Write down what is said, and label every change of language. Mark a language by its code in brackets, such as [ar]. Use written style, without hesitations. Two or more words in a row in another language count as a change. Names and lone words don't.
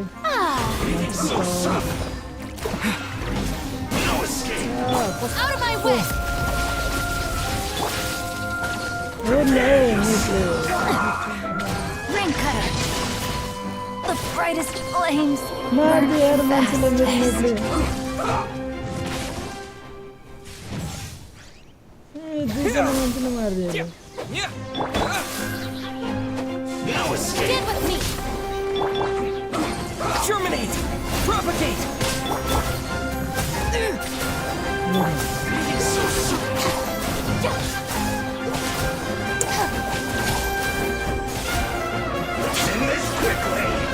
[en] So soft. No escape. Out of my way! Ring cutter. The brightest flames. [ne] मार दे यार मान्छेले मेरे दुईजना मान्छेले मार दियो [en] No escape. Stand with me. Germinate. Propagate. Let's end this quickly.